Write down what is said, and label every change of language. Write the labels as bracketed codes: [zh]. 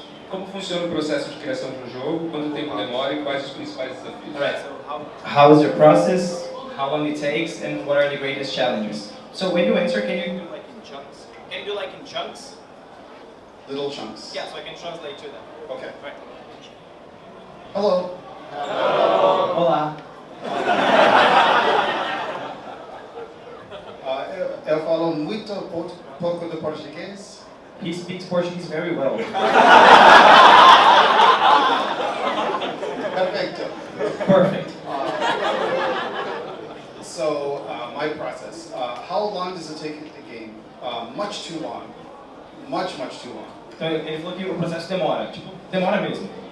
[pt] Como funciona o processo de criação de um jogo? Quanto tempo demora e quais os principais desafios? [en] Alright, so how is your process? How long it takes? And what are the greatest challenges? So when you answer, can you do like in chunks? Can you do like in chunks? Little chunks. Yeah, so I can translate to them. Okay. Right. Hello. [pt] Olá. Eu falo muito pouco de português. [en] He speaks Portuguese very well. [es] Perfecto. [en] Perfect. So, my process. How long does it take the game? Much too long. Much too long. [pt] Então ele falou que o processo demora, tipo, demora mesmo.